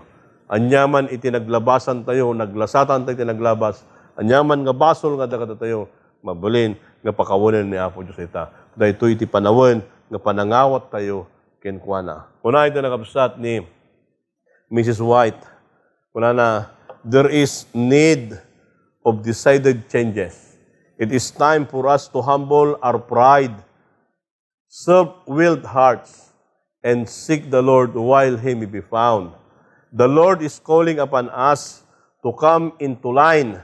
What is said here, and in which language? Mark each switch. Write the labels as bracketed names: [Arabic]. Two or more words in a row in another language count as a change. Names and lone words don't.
[Iloko] Anyaman iti naglabasan tayo, naglasatan tayo iti naglabas, anyaman nga basol nga dakata tayo, mabalin nga pakawanan ni Apo Diyos ita. Daytoy iti panawen nga panangawat tayo kenkwana. Kuna ito nakabsat ni Mrs. White. Kuna na, [English] there is need of decided changes. It is time for us to humble our pride, self-willed hearts, and seek the Lord while He may be found. The Lord is calling upon us to come into line.